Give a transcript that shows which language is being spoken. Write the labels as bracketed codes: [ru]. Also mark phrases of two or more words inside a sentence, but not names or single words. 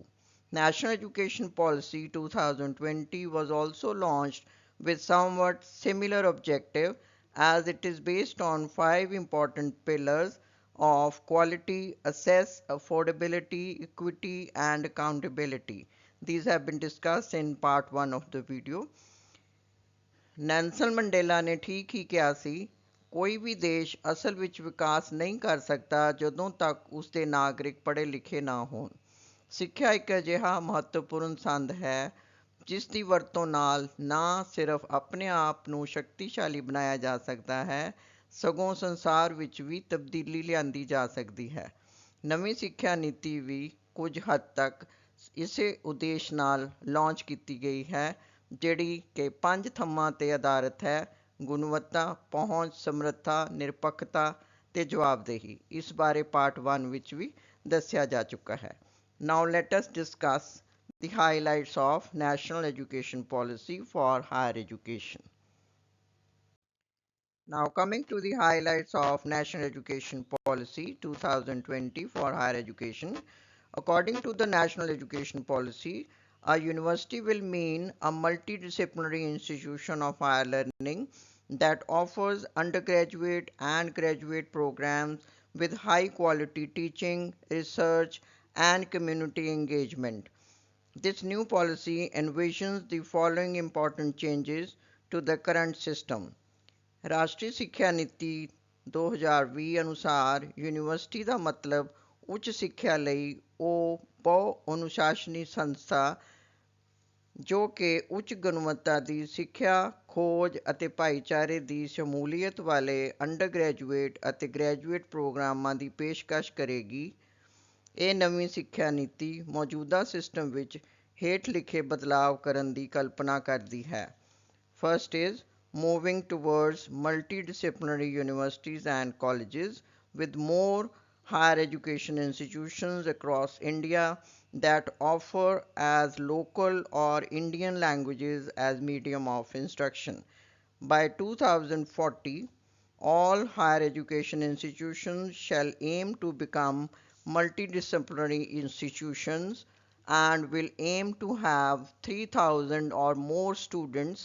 [en] National Education Policy 2020 was also launched with somewhat similar objective as it is based on five important pillars of quality, access, affordability, equity, and accountability. These have been discussed in part 1 of the video. [pa] ਨੈਲਸਨ ਮੰਡੇਲਾ ਨੇ ਠੀਕ ਹੀ ਕਿਹਾ ਸੀ ਕੋਈ ਵੀ ਦੇਸ਼ ਅਸਲ ਵਿੱਚ ਵਿਕਾਸ ਨਹੀਂ ਕਰ ਸਕਦਾ ਜਦੋਂ ਤੱਕ ਉਸ ਦੇ ਨਾਗਰਿਕ ਪੜ੍ਹੇ ਲਿਖੇ ਨਾ ਹੋਣ। ਸਿੱਖਿਆ ਇੱਕ ਅਜਿਹਾ ਮਹੱਤਵਪੂਰਨ ਸੰਦ ਹੈ ਜਿਸ ਦੀ ਵਰਤੋਂ ਨਾਲ ਨਾ ਸਿਰਫ ਆਪਣੇ ਆਪ ਨੂੰ ਸ਼ਕਤੀਸ਼ਾਲੀ ਬਣਾਇਆ ਜਾ ਸਕਦਾ ਹੈ ਸਗੋਂ ਸੰਸਾਰ ਵਿੱਚ ਵੀ ਤਬਦੀਲੀ ਲਿਆਂਦੀ ਜਾ ਸਕਦੀ ਹੈ। ਨਵੀਂ ਸਿੱਖਿਆ ਨੀਤੀ ਵੀ ਕੁਝ ਹੱਦ ਤੱਕ ਇਸੇ ਉਦੇਸ਼ ਨਾਲ ਲਾਂਚ ਕੀਤੀ ਗਈ ਹੈ ਜਿਹੜੀ ਕਿ 5 ਥੰਮਾਂ 'ਤੇ ਆਧਾਰਿਤ ਹੈ: ਗੁਣਵੱਤਾ, ਪਹੁੰਚ, ਸਮਰੱਥਾ, ਨਿਰਪੱਖਤਾ ਤੇ ਜਵਾਬਦੇਹੀ। ਇਸ ਬਾਰੇ ਪਾਰਟ 1 ਵਿੱਚ ਵੀ ਦੱਸਿਆ ਜਾ ਚੁੱਕਾ ਹੈ। [en] Now let us discuss the highlights of National Education Policy for higher education. Now coming to the highlights of National Education Policy 2020 for higher education. According to the National Education Policy, a university will mean a multidisciplinary institution of higher learning that offers undergraduate and graduate programs with high quality teaching, research, and community engagement. This new policy envisions the following important changes to the current system. [pa] ਰਾਸ਼ਟਰੀ ਸਿੱਖਿਆ ਨੀਤੀ 2020 ਅਨੁਸਾਰ ਯੂਨੀਵਰਸਿਟੀ ਦਾ ਮਤਲਬ ਉੱਚ ਸਿੱਖਿਆ ਲਈ ਉਹ ਬਹੁ ਅਨੁਸ਼ਾਸਨੀ ਸੰਸਥਾ ਜੋ ਕਿ ਉੱਚ ਗੁਣਵੱਤਾ ਦੀ ਸਿੱਖਿਆ, ਖੋਜ ਅਤੇ ਭਾਈਚਾਰੇ ਦੀ ਸ਼ਮੂਲੀਅਤ ਵਾਲੇ ਅੰਡਰਗ੍ਰੈਜੂਏਟ ਅਤੇ ਗ੍ਰੈਜੂਏਟ ਪ੍ਰੋਗਰਾਮਾਂ ਦੀ ਪੇਸ਼ਕਸ਼ ਕਰੇਗੀ। ਇਹ ਨਵੀਂ ਸਿੱਖਿਆ ਨੀਤੀ ਮੌਜੂਦਾ ਸਿਸਟਮ ਵਿੱਚ ਹੇਠ ਲਿਖੇ ਬਦਲਾਵ ਕਰਨ ਦੀ ਕਲਪਨਾ ਕਰਦੀ ਹੈ। [en] first is moving towards multidisciplinary universities and colleges with more higher education institutions across India that offer as local or Indian languages as medium of instruction. By 2040, all higher education institutions shall aim to become multidisciplinary institutions and will aim to have 3,000 or more students.